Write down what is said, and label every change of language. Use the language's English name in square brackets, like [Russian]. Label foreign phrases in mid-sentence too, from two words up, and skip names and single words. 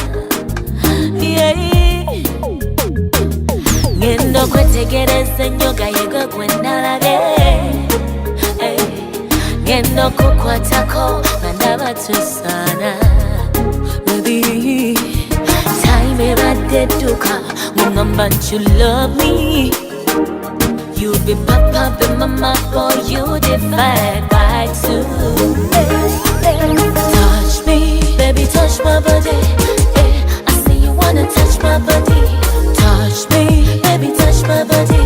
[Ganda] Ngendo kwetegereza ennyo yego gwe nalabye. Ngendo kukwatako nga ndaba tusaana. Baby, time ebadde edduka ng'oŋŋamba nti [English] you love me. You be papa, be mama, boy, you divide by two. Touch me, baby, touch my body. I see you wanna touch my body. Touch me, baby, touch my body.